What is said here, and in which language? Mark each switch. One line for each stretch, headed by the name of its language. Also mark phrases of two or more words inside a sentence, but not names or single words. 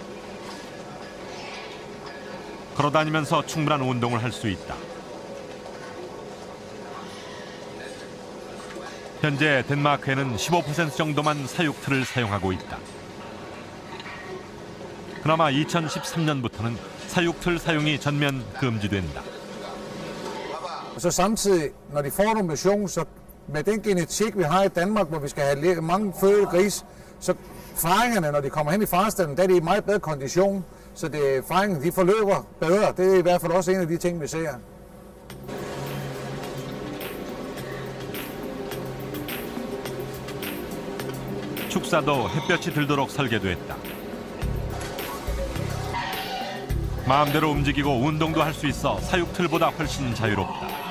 Korean: 걸어다니면서 충분한 운동을 할 수 있다. 현재 덴마크에는 15% 정도만 사육틀을 sa용하고 있다. 그나마 2013년부터는 사육틀 사용이 전면 금지된다.
Danish: Så samtidig, når de får en mission, så med den genetik, vi har i Danmark, hvor vi skal have mange fødte gris, så faringerne, når de kommer hen i farestallen, der er de i meget bedre kondition, så faringerne de forløber bedre. Det er i hvert fald også en af de ting, vi ser.
Korean: 축사도 햇볕이 들도록 설계됐다. 마음대로 움직이고 운동도 할 수 있어 사육틀보다 훨씬 자유롭다.